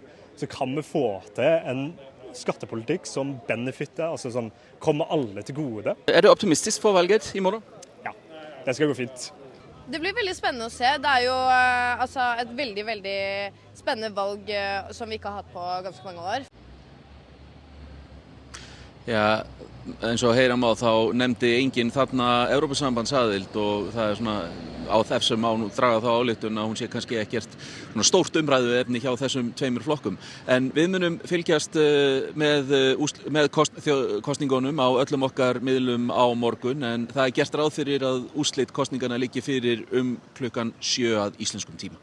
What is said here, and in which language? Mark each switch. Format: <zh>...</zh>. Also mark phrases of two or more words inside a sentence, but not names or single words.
<no>Så kan vi få til en skattepolitikk som benefitter, altså som kommer alle til gode. Er du optimistisk for valget i morgen? Ja, det skal gå fint. Det blir veldig spennende å se. Det er jo et veldig, veldig spennende valg som vi ikke har hatt på ganske mange år. Ja,</no> <is>eins og heyra má þá nefndi enginn þarna Evrópusambandsaðild og það er svona á þessum má nú draga þá ályktun að hún sé kannski ekkert svona stórt umræðuefni hjá þessum tveimur flokkum. En við munum fylgjast með kosningunum á öllum okkar miðlum á morgun en það er gert ráð fyrir að úrslit kosningarna liggi fyrir klukkan 7 að íslenskum tíma.</is>